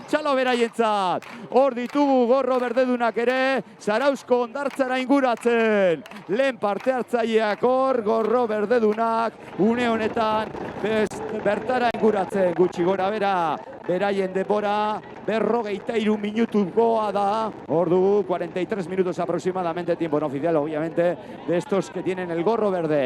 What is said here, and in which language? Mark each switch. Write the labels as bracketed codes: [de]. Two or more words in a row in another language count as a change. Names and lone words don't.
[eu] Txalo beraientzat, hor ditugu gorro berdedunak ere, Zarauzko hondartzara inguratzen. Lehen parte hartzaileak hor, gorro berdedunak, une honetan bertara inguratzen. Gutxi gora bera, beraien denbora, 53 minutukoa da. Hor dugu, [es] 43 minutos aproximadamente, tiempo no oficial, obviamente, de estos que tienen el gorro verde.